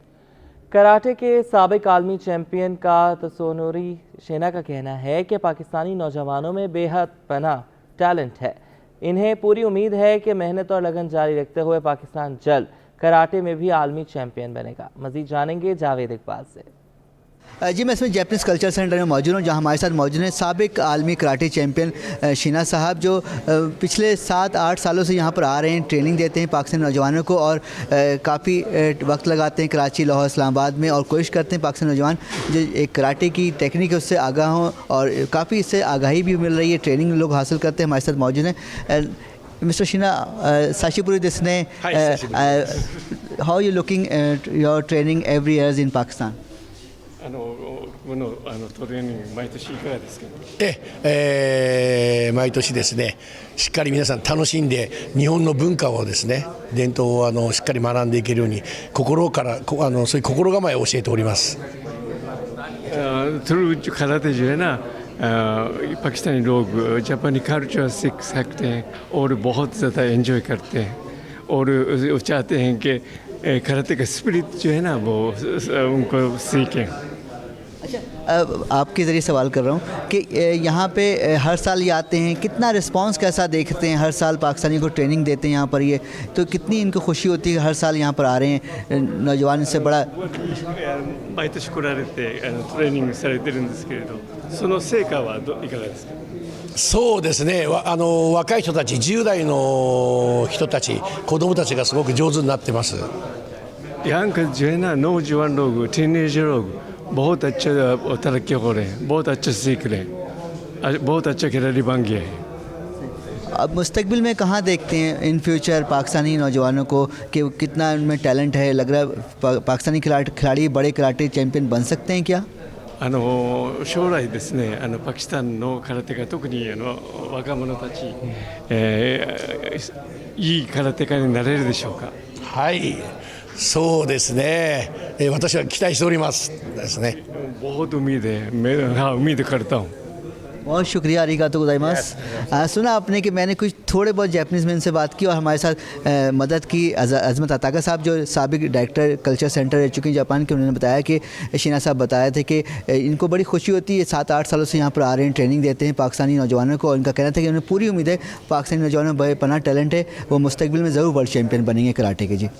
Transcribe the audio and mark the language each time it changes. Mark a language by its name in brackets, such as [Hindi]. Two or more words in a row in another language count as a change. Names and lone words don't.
[Urdu] کراٹے کے سابق عالمی چیمپئن کا تسونوری شینا کا کہنا ہے کہ پاکستانی نوجوانوں میں بے حد پناہ ٹیلنٹ ہے. انہیں پوری امید ہے کہ محنت اور لگن جاری رکھتے ہوئے پاکستان جلد کراٹے میں بھی عالمی چیمپئن بنے گا. مزید جانیں گے جاوید اقبال سے. جی میں اس میں [English] Japanese Culture Center [Urdu] میں موجود ہوں، جہاں ہمارے ساتھ موجود ہیں سابق عالمی [English] karate champion [Urdu] شینا صاحب، جو پچھلے 7-8 سالوں سے یہاں پر آ رہے ہیں، ٹریننگ دیتے ہیں پاکستانی نوجوانوں کو اور کافی وقت لگاتے ہیں کراچی، لاہور، اسلام آباد میں، اور کوشش کرتے ہیں پاکستانی نوجوان جو ایک کراٹے کی ٹیکنیک ہے اس سے آگاہ ہوں، اور کافی اس سے آگاہی بھی مل رہی ہے، ٹریننگ لوگ حاصل کرتے ہیں. ہمارے ساتھ موجود ہیں Mr. [English] Shina, Sashipuri desne, how are you looking at your training every year in Pakistan? [Japanese] トレーニング毎年いかがですか？毎年ですね、しっかり皆さん楽しんで日本の文化をですね、伝統をしっかり学んでいけるように心からそういう心構えを教えております。 [English] through karate [Urdu] جو ہے نا پاکستانی لوگ جاپانی کلچر سیکھ سکتے ہیں اور بہت زیادہ انجوائے کرتے ہیں اور وہ چاہتے ہیں کہ کراٹے کا اسپرٹ جو ہے نا وہ ان کو سیکھیں. اچھا، آپ کے ذریعے سوال کر رہا ہوں کہ یہاں پے ہر سال یہ آتے ہیں، کتنا ریسپانس کیسا دیکھتے ہیں? ہر سال پاکستانی کو ٹریننگ دیتے ہیں یہاں پر، یہ تو کتنی ان کو خوشی ہوتی ہے کہ ہر سال یہاں پر آ رہے ہیں نوجوان سے بڑا [Japanese] 毎年来られてトレーニングされてるんですけれど、その成果はいかがですか？そうですね、若い人たち、10代の人たち、子供たちがすごく上手になってます。 [Urdu] یہاں کا جو ہے نا نوجوان لوگ، ٹین ایجر لوگ بہت اچھا ترقی ہو رہے ہیں، بہت اچھا سیکھ رہے ہیں، بہت اچھا کھلاڑی بن گیا ہے. اب مستقبل میں کہاں دیکھتے ہیں [English] in future [Urdu] پاکستانی نوجوانوں کو کہ کتنا ان میں ٹیلنٹ ہے? لگ رہا ہے پاکستانی کھلاڑی بڑے [English] karate champion [Urdu] بن سکتے ہیں کیا? [Japanese] 将来ですね、パキスタンの空手家、特に若者たち、いい空手家になれるでしょうか？はい、そうですね、私は期待しておりますですね。 [Urdu] بہت امید ہے، میں امید کرتا ہوں. بہت شکریہ, [Japanese] ありがとうございます. [Urdu] سنا آپ نے کہ میں نے کچھ تھوڑے بہت جاپانیز میں ان سے بات کی اور ہمارے ساتھ مدد کی عظمت اتاکا صاحب، جو سابق [English] director culture center [Urdu] رہ چکے ہیں جاپان کے. انہوں نے بتایا کہ شینا صاحب بتائے تھے کہ ان کو بڑی خوشی ہوتی ہے، 7-8 سالوں سے یہاں پر آ رہے ہیں، ٹریننگ دیتے ہیں پاکستانی نوجوانوں کو، اور ان کا کہنا تھا کہ انہیں پوری امید ہے پاکستانی نوجوانوں میں بے پناہ ٹیلنٹ ہے، وہ مستقبل میں ضرور [English] world champion [Urdu] بنیں گے کراٹے کے.